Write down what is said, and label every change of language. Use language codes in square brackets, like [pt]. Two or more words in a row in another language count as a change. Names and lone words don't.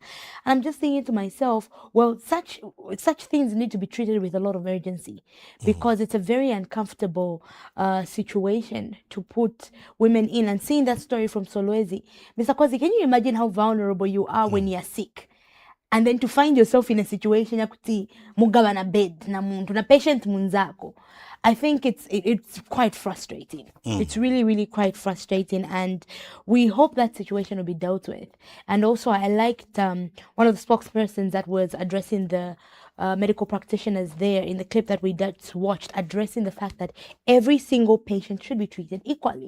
[en] And I'm just thinking to myself, well, such things need to be treated with a lot of urgency, because it's a very uncomfortable situation to put women in. And seeing that story from Solwezi, Mr. Kwazi, can you imagine how vulnerable you are when you're sick? And then to find yourself in a situation [ny] yakuti mugaba na bed na muntu na patient munzako. [en] I think it's quite frustrating. It's really, really quite frustrating, and we hope that situation will be dealt with. And also, I liked one of the spokespersons that was addressing the medical practitioners there in the clip that we just watched, addressing the fact that every single patient should be treated equally.